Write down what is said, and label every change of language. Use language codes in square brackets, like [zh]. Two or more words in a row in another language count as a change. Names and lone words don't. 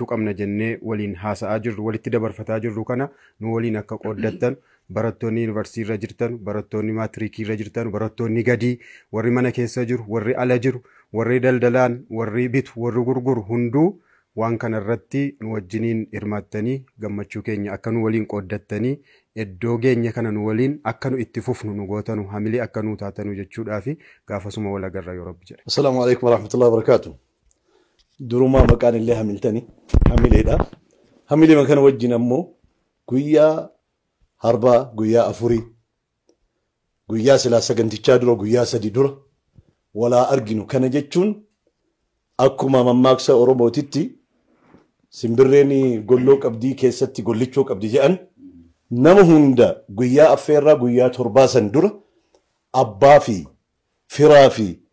[om] qabna jennee waliin haasa'aa jirru walitti dabarfataa jirru kana nu waliin akka qooddattan barattoonni yuunivarsiitii irra jirtan barattoonni maatirikii irra jirtan barattoonni gadii warri mana keessa jiru warri ala jiru warri daldalaan warri bitu warri gurguru hunduu waan kana irratti nu wajjiniin hirmaattanii gammachuu keenya akka nu waliin qooddattanii iddoo geenya kana nu waliin akka nu itti fufnu nu gootanu hamilee akka nu taatanu jechuudhaa fi gaafasuma wal agarra yoo rabbi jedhe. [ar] السلام عليكم ورحمة الله وبركاته. [om] Durumaa maqaan illee hamiltanii hamileedha. Hamilee kana wajjin ammoo guyyaa harbaa guyyaa afurii guyyaa silaa sagantichaa dura guyyaa sadi dura walaa arginu kana jechuun akkuma mammaaksa Oromootitti simbirreen golloo qabdii keessatti gollichoo qabdi jedhan nama hunda guyyaa affeerraa guyyaa torbaasan dura abbaa fi firaa fi